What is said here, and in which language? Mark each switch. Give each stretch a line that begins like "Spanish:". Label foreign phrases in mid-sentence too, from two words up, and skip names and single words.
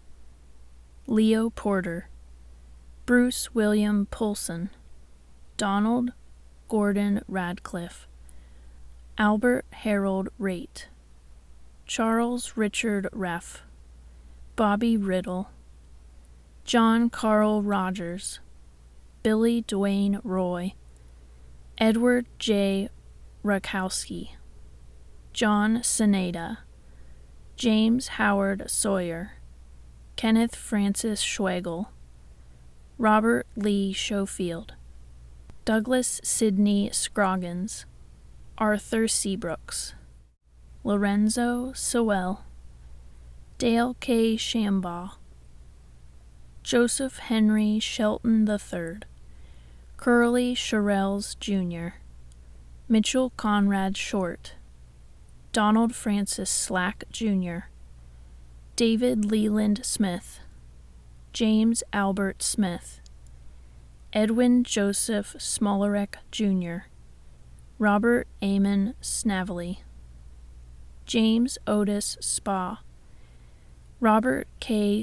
English: Leo Porter, Bruce William Poulson, Donald Gordon Radcliffe, Albert Harold Raitt, Charles Richard Reff, Bobby Riddle, John Carl Rogers, Billy Dwayne Roy, Edward J. Rakowski, John Seneda, James Howard Sawyer, Kenneth Francis Schwegel, Robert Lee Schofield, Douglas Sidney Scroggins, Arthur Seabrooks, Lorenzo Sewell, Dale K. Shambaugh, Joseph Henry Shelton III, Curly Shirelles Jr., Mitchell Conrad Short, Donald Francis Slack Jr., David Leland Smith, James Albert Smith, Edwin Joseph Smolarek Jr., Robert Amon Snavely, James Otis Spa, Robert K.